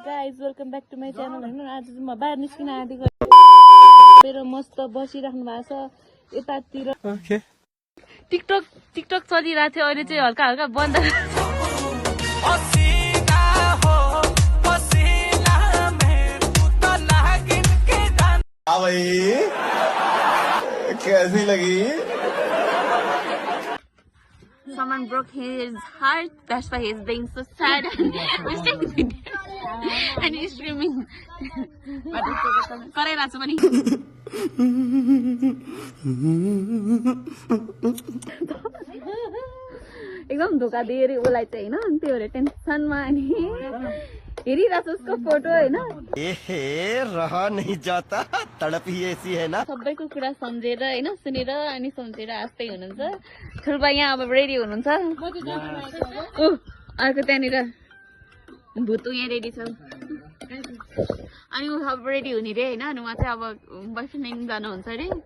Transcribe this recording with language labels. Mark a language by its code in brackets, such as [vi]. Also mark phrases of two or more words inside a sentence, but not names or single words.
[en] guys welcome back to my channel [ne] होइन आज चाहिँ म बाहिर निस्किन आँटेको मेरो मस्त बसिराख्नु भएको छ यतातिर टिकटक चलिरहेको थियो अहिले चाहिँ हल्का हल्का बन्द [hi] कैसी लगी [en] Someone broke his heart. That's why he's being so sad and he's taking video. And he's screaming. But it's okay. [ne] Karaiरहेको छु पनि एकदम धोका दियो रे उसलाई चाहिँ होइन त्यो भएर टेन्सनमा अनि हेरिरहेको छु उसको फोटो होइन [hi] रहा नहीं जाता तड़प ही ऐसी है ना [ne] सबैको कुरा सम्झेर होइन सुनेर अनि सम्झेर हाँस्दै हुनुहुन्छ ठुल्बा यहाँ अब रेडी हुनुहुन्छ अर्को त्यहाँनिर भुतु यहाँ रेडी छ अनि ऊ अब रेडी हुने रे होइन अनि उहाँ चाहिँ अब बयफ्रेन्ड जानुहुन्छ अरे